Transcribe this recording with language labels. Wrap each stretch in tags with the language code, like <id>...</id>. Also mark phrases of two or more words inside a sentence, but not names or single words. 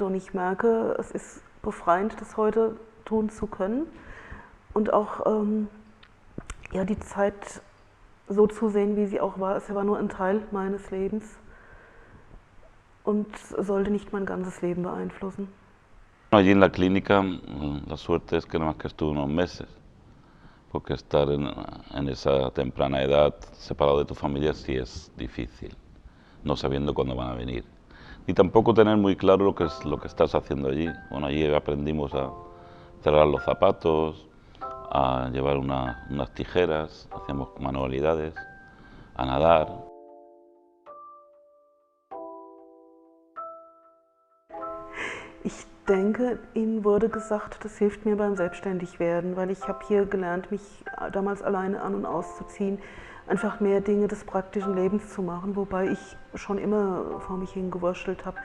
<de>Und ich merke, es ist befreiend, das heute tun zu können. Und auch ja, die Zeit so zu sehen, wie sie auch war. Es war nur ein Teil meines Lebens und sollte nicht mein ganzes Leben beeinflussen.</de> <es>Allí en la clínica, la suerte es que nada más que estuve unos meses, porque estar en esa temprana edad separado de tu familia sí es difícil, no sabiendo cuándo van a venir. Ni tampoco tener muy claro lo que estás haciendo allí. Bueno, allí aprendimos a cerrar los zapatos, a llevar unas tijeras, hacíamos manualidades, a nadar.</es> <de>Ich denke, Ihnen wurde gesagt, das hilft mir beim Selbstständigwerden, weil ich habe hier gelernt, mich damals alleine an- und auszuziehen, einfach mehr Dinge des praktischen Lebens zu machen, wobei ich schon immer vor mich hingewurschtelt habe.</de>